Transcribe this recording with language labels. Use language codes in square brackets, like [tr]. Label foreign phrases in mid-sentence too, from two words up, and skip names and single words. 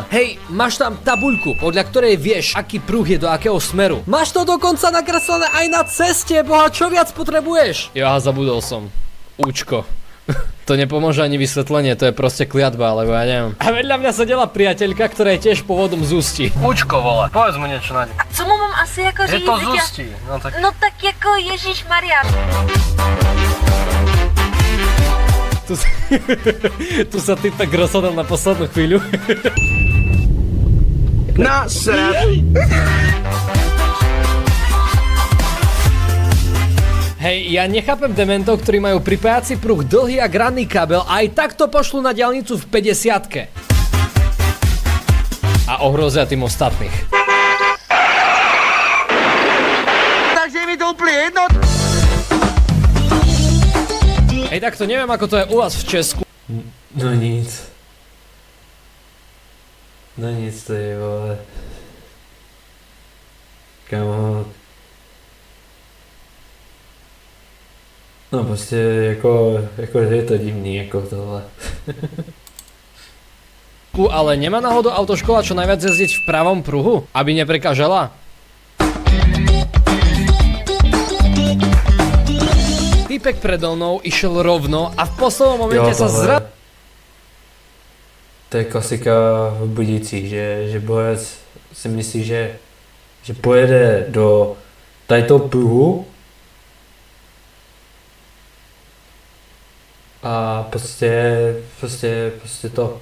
[sk] Hej, máš tam tabuľku, podľa ktorej vieš, aký pruh je do akého smeru. Máš to dokonca nakreslené aj na ceste, boha, čo viac potrebuješ? Ja, zabudol som. Účko. To nepomôže ani vysvetlenie, to je proste kliatba, alebo ja neviem. A vedľa mňa sedela priateľka, ktorá je tiež pôvodom z Ústí. Účko, vole, povedz mu niečo na ne. [cs] A co mu mám asi jako říct? Je to z Ústí, no tak... No tak jako Ježišmaria. [sk] Tu sa ty tak rozhodol na poslednú chvíľu. Hej, ja nechápem dementov, ktorí majú pripájací pruh dlhý a ranný kabel a aj takto pošlu na diaľnicu v 50-ke. A ohrozia tým ostatných. Takže mi to úplne jedno. Hej, tak to neviem, ako to je u vás v Česku. [cs] No nic. No nic, to je, vole. Kamo. No prostě jako je to divný, jako tohle. [sk] Ale nemá náhodou autoškola čo najviac jezdiť v pravom pruhu, aby neprekážala? Týpek predo mnou išiel rovno a v poslednom momente sa [cs] To je klasika v Budících, že borec si myslí, že pojede do tady toho pruhu a A prostě to.